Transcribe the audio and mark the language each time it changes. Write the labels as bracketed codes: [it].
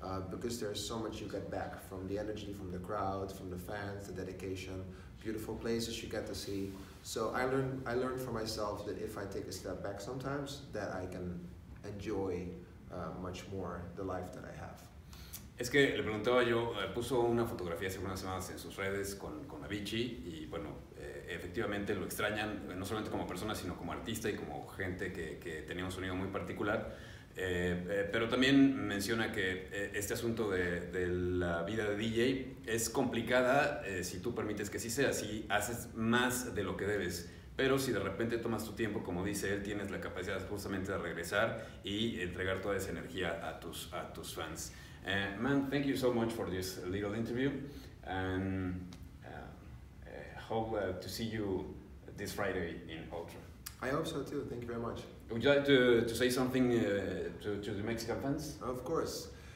[en] Because there's so much you get back from the energy, from the crowd, from the fans, the dedication, beautiful places you get to see. So I learned for myself that if I take a step back sometimes, that I can enjoy much more the life that I have. [es] Es que le preguntaba yo, puso una fotografía hace unas semanas en sus redes con Avicii y bueno, efectivamente lo extrañan, no solamente como persona, sino como artista y como gente que tenía un sonido muy particular. Pero también menciona que este asunto de la vida de DJ es complicada si tú permites que sí sea, si haces más de lo que debes. Pero si de repente tomas tu tiempo, como dice él, tienes la capacidad justamente de regresar y entregar toda esa energía a tus fans. [en] Man, thank you so much for this little interview, and hope to see you this Friday in Ultra. I hope so too. Thank you very much. Would you like to say something to the Mexican fans? Of course.